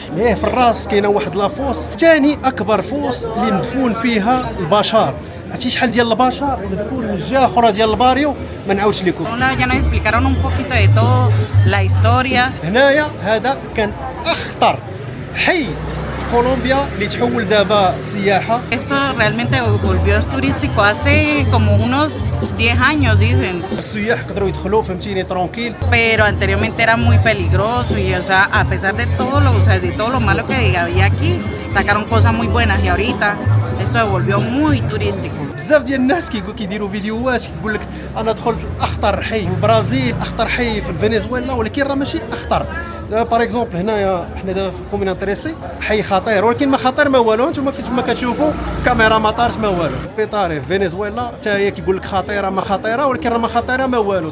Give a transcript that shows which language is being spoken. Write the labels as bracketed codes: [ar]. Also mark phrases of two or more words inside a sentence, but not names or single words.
[ar] ليه في الراس كاينه واحد لافوس، ثاني اكبر فوس اللي مدفون فيها البشر. عرفتي شحال ديال البشر مدفون من الجهه اخرى ديال الباريو ما نعاودش لكم. هنايا هذا كان اخطر حي كولومبيا اللي تحول دابا سياحه. [es] Esto realmente volvió turístico hace como unos 10 años dicen. [ar] السياح قدروا يدخلوا فهمتيني ترونكيل. [es] Pero anteriormente era muy peligroso y o sea, a pesar de todo lo, o sea, de todo lo malo que había aquí, sacaron cosas muy buenas y ahorita esto se volvió muy turístico. [ar] بزاف ديال الناس كيديروا فيديوهات كيقول لك انا دخلت اخطر حي في البرازيل، اخطر حي في فنزويلا، ولكن راه ماشي اخطر. باغ اكزومبل هنايا حنا دابا في كومينا طريسي حي خطير، ولكن ما خطير ما والو. انتم كما كتشوفوا كاميرا ما طارت ما والو. بيطاري في فنزويلا حتى هي كيقول لك خطيره ما خطيره، ولكن راه ما خطيره ما والو.